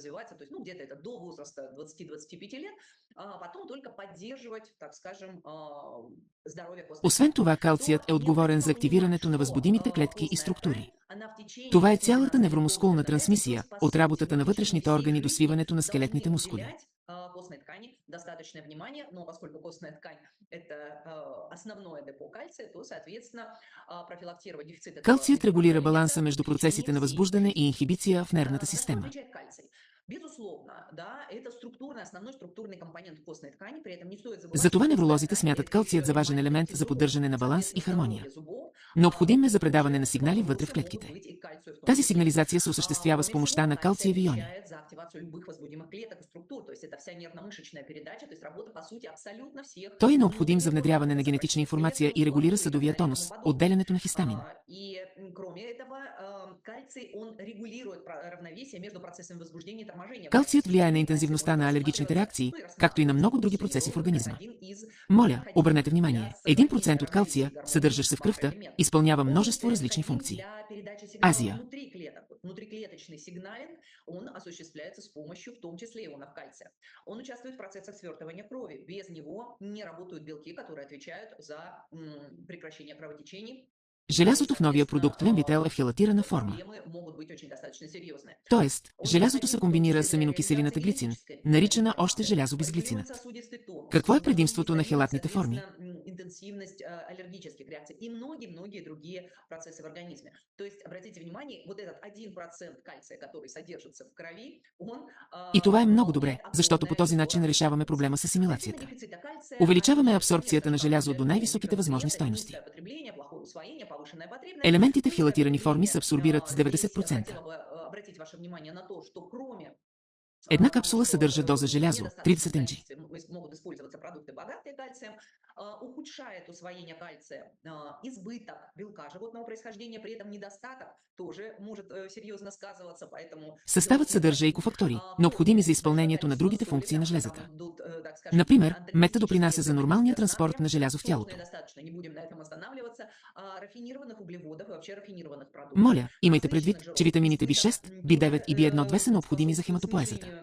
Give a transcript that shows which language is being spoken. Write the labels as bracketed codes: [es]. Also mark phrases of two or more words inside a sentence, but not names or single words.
[bg] Освен това, калцият е отговорен за активирането на възбудимите клетки и структури. Това е цялата невромускулна трансмисия, от работата на вътрешните органи до свиването на скелетните мускули. [ru] достаточное внимание, но поскольку костная ткань– это основное депо кальция, то, соответственно, профилактировать дефицит этого [bg] Калцият регулира [ru] микроэлемента [bg] баланса между [ru] в течение [bg] процесите на [ru] всей [bg] възбуждане и [ru] жизни. [bg] инхибиция в нервната [ru] На что [bg] система. [ru] отвечает кальций? Безусловно, да, это основной структурный компонент костной ткани, при этом не стоит забывать, [bg] Затова [ru] что костная [bg] невролозите [ru] ткань– [bg] смятат [ru] это [bg] калцият [ru] еще [bg] за [ru] и [bg] важен [ru] мать [bg] елемент [ru] клетки [bg] за [ru] зубов. [bg] поддържане на баланс и [ru] Соответственно, [bg] хармония. [ru] здоровье зубов [bg] Необходим е за [ru] также [bg] предаване на сигнали вътре в [ru] вопросы могут [bg] клетките. [ru] быть и к кальцию в том [bg] Тази [ru] числе. [bg] сигнализация се осъществява с [ru] Кроме [bg] помощта [ru] всего, [bg] на [ru] кальций [bg] калциеви иони. [ru] отвечает за активацию любых возбудимых клеток и структур, то есть это вся нервно-мышечная передача, то есть работа, по сути, абсолютно всех [bg] Той е необходим за внедряване на [ru] нервно-красновратных [bg] генетична [ru] клеток, [bg] информация и регулира [ru] мускулатуры и так [bg] съдовия [ru] далее и тому [bg] тонус, [ru] подобное. [bg] отделянето на хистамин. [ru] И кроме этого, кальций, он регулирует равновесие между процессами возбуждения и торможения. [bg] Калцият влияе на интензивността на алергичните реакции, както и на много други процеси в организма. Моля, обърнете внимание, 1% от калция, съдържащ се в кръвта, изпълнява множество различни функции. Азия. [ru] Внутриклеточный сигналинг, он осуществляется с помощью, в том числе, ионов кальция. Он участвует в процессах свертывания крови. Без него не работают белки, которые отвечают за прекращение кровотечений. [bg] Желязото в новия продукт Венвител е в хелатирана форма. [ru] Проблемы могут быть очень достаточно серьезные. [bg] Тоест, желязото се комбинира с аминокиселината глицин, наричана още желязо без глицинът. Какво е предимството на хелатните форми? [ru] Интенсивность аллергических реакций и многие другие процессы в организме. То есть, обратите внимание, вот этот 1% кальция, который содержится в крови, он... [bg] И това е много добре, защото по този начин решаваме проблема с асимилацията. Увеличаваме абсорбцията на желязо до най-високите възможни стойности. Елементите в хелатирани форми се абсорбират с 90%. [ru] Обратите ваше внимание на то, что кроме [bg] Една капсула съдържа доза желязо, 30 mg. [ru] Могут использоваться продукты, богатые кальцием, ухудшает усвоение кальция, избыток белка животного происхождения, при этом недостатък тоже может серьезно сказываться, поэтому... [bg] Съставът съдържа и кофактори, необходими за изпълнението на другите функции на железата. Например, мета допринася за нормалния транспорт на желязо в тялото. Моля, имайте предвид, че витамините B6, B9 и B1-2 са необходими за хематопоезата.